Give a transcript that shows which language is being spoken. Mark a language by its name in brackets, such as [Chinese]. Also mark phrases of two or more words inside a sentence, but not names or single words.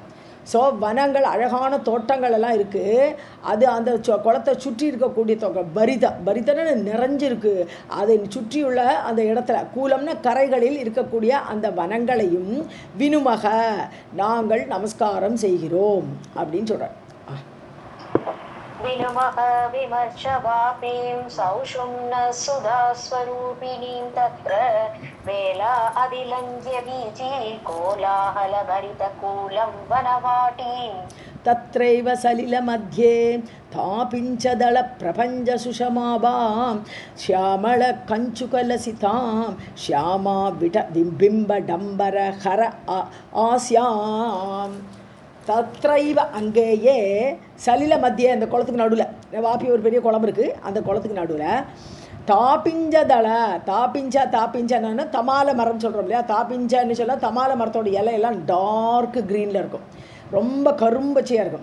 [Tamil] ஸோ வனங்கள், அழகான தோட்டங்கள் எல்லாம் இருக்குது. அது அந்த குளத்தை சுற்றி இருக்கக்கூடிய பரிதன்னு நிறைஞ்சிருக்கு. அதை சுற்றியுள்ள அந்த இடத்துல கூலம்னா கரைகளில் இருக்கக்கூடிய அந்த வனங்களையும் வினுமக நாங்கள் நமஸ்காரம் செய்கிறோம் அப்படின்னு சொல்கிறேன். [Sanskrit] विनुमः विमर्शवापीं सौषुम्न सुधास्वरूपिणीं तत्र वेला अधिलङ्घ्य वीची कोलाहलभरितकूलं वनवाटीं तत्रैव सलिलमध्ये तापिञ्चदलप्रपञ्चसुषमाभां श्यामलकञ्चुकलसितां श्यामा बिम्बडम्बरहर आस्याम्. [Tamil] தத்ரைவ அங்கேயே [Sanskrit] सलिल मध्य, [Tamil] அந்த குளத்துக்கு நடுவில் வாப்பி ஒரு பெரிய குளம் இருக்குது. அந்த குளத்துக்கு நடுவில் தாப்பிஞ்சன்னா தமால மரம் சொல்கிறோம் இல்லையா? தாப்பிஞ்சன்னு சொன்னால் தமால மரத்தோட இலையெல்லாம் [English] dark greenil [Tamil] இருக்கும், ரொம்ப கரும்பச்சையாக இருக்கும்.